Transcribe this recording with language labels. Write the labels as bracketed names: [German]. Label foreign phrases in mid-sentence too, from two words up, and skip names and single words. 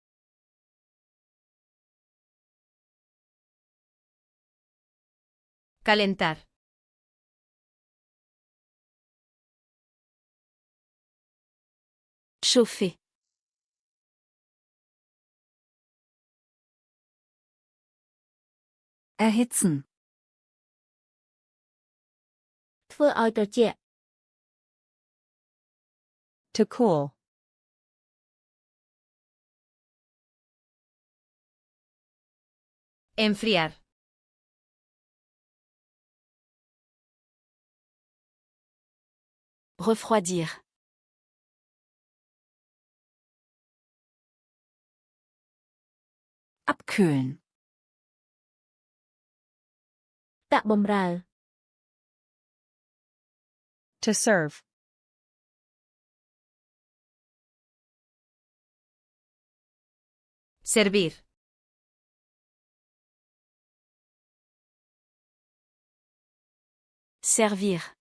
[Spanish] Calentar. [French] Chauffer. [German] Erhitzen. [Khmer] ធ្វើឲ្យត្រជាក់ [English] To cool. [Spanish] Enfriar. [French] Refroidir. [German] Abkühlen. [Khmer] តាក់បំរើ [English] To serve. [Spanish] Servir. [French] Servir.